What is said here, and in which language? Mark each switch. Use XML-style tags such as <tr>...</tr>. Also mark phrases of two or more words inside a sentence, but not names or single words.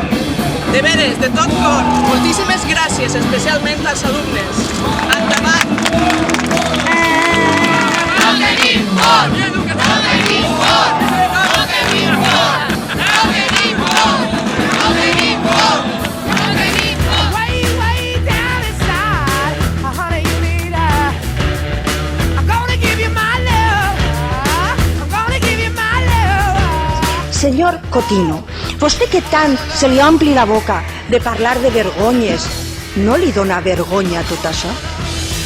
<ca>De veres, de tot cor, moltíssimes gràcies, especialment als alumnes. Endavant! No tenim por! No tenim por! No tenim por! No tenim por! No tenim por! No tenim por!</ca> <en>Way down inside, honey, you need I'm gonna give you my love. I'm gonna give you my love.</en> <ca>Senyor Cotino, vostè que tant se li ompli la boca de parlar de vergonyes, no li dona vergonya tot això?</ca>